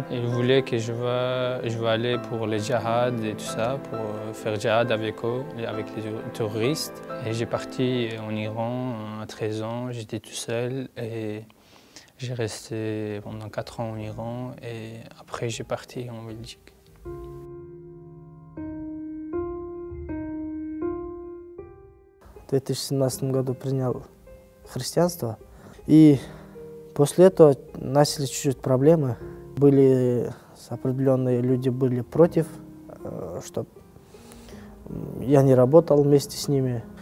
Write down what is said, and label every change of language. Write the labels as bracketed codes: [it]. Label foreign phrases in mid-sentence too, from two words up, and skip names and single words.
[fr] Ils voulaient que je vais aller pour les djihad et tout ça, pour faire djihad avec eux, avec les terroristes. Et j'ai parti en Iran à 13 ans, j'étais tout seul et j'ai resté pendant 4 ans en Iran et après j'ai parti en Belgique. [ru] В 2017 году принял христианство, и после этого начались чуть-чуть проблемы. Определенные люди были против, чтобы я не работал вместе с ними.